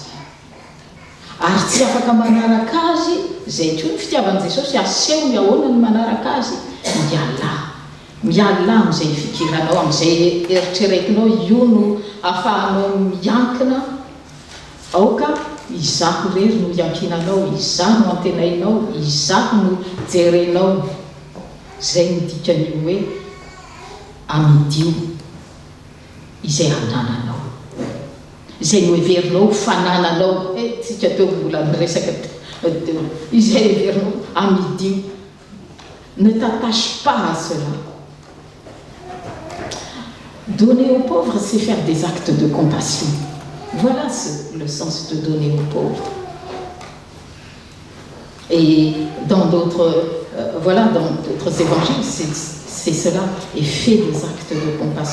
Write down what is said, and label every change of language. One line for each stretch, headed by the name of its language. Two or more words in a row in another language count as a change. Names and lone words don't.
Malagasy: Ary tsy afaka manaraka azy, zay koa ny fitiavan'i Jesosy, asehony ahoana ny manaraka azy, miala amin'izay fikiranao, amin'izay eritreretinao, io no ahafahanao miankina aoka izaho rery no iankinanao, izaho no antenainao, izaho no jerenao. Zay ny dikan'io hoe amidio izay anananao, izay no heverinao fanananao. Tsika teo mbola miresaka izay heverinao amidio.
French: Ne t'attache pas à cela. Donner aux pauvres, c'est faire des actes de compassion. Voilà le sens de donner aux pauvres. Et dans d'autres évangiles, c'est cela, et fait des actes de compassion.